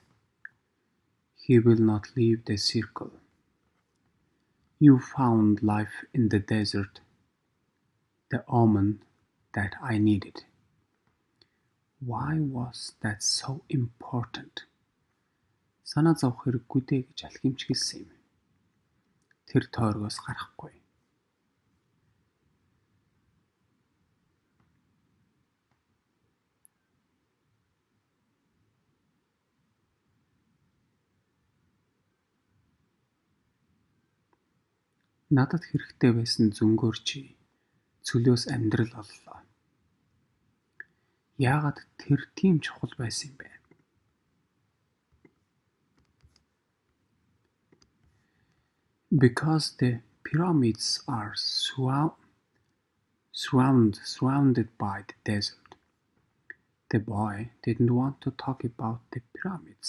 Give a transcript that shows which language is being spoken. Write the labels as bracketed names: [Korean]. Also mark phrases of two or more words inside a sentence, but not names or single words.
[English] He will not leave the circle. You found life in the desert, the omen that I needed. Why was that so important? [Mongolian] Санаа зовох хэрэггүй дээ гэж алхимч хэлсэн юм. Тэр тойргоос гарахгүй. Надад хэрэгтэй байсан зөнгөөр чи цөлөөс амьдрал оллоо. Яагаад тэр тийм чухал байсан юм бэ? [English] Because the pyramids are surrounded by the desert. The boy didn't want to talk about the pyramids.